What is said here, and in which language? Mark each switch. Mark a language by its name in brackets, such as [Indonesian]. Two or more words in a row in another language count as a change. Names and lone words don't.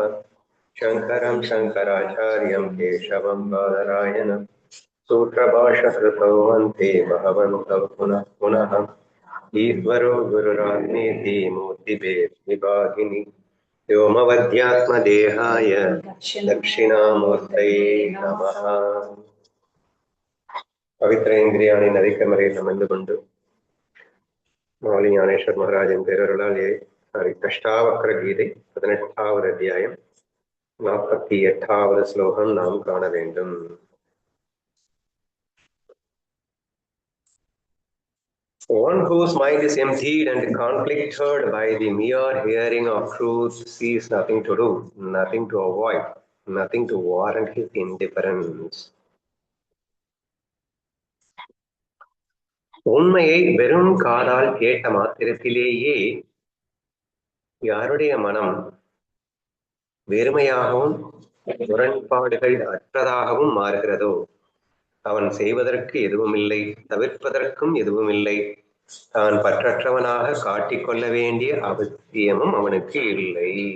[Sanskrit] शङ्करं शङ्कराचार्यं केशवं बादरायणं सूत्रभाष्यकृतौ वन्दे भगवन्तौ पुनः पुनः। ईश्वरो गुरुरात्मेति मूर्तिभेदविभागिनि व्योमवद्यात्मदेहाय दक्षिणामूर्तये नमः। [Tamil] பவித்ரேந்திரியானை நதிக்கமரையில் அமர்ந்து கொண்டு மௌலி ஞானேஸ்வர் மகாராஜன் பேரருளால் அஷ்டாவக்ர கீதை 18வது அத்தியாயம் 48வது ஸ்லோகம் நாம் காண வேண்டும். [English] One whose mind is emptied and conflicted by the mere hearing of truth sees nothing to do, nothing to avoid, nothing to warrant his indifference. [Tamil] உண்மையை வெறும் காதால் கேட்ட மாத்திரத்திலேயே யாருடைய மனம் வெறுமையாகவும் முரண்பாடுகள் அற்றதாகவும் மாறுகிறதோ அவன் செய்வதற்கு எதுவும் இல்லை, தவிர்ப்பதற்கும் எதுவும் இல்லை, தான் பற்றற்றவனாக காட்டிக்கொள்ள வேண்டிய அவசியமும் அவனுக்கு இல்லை.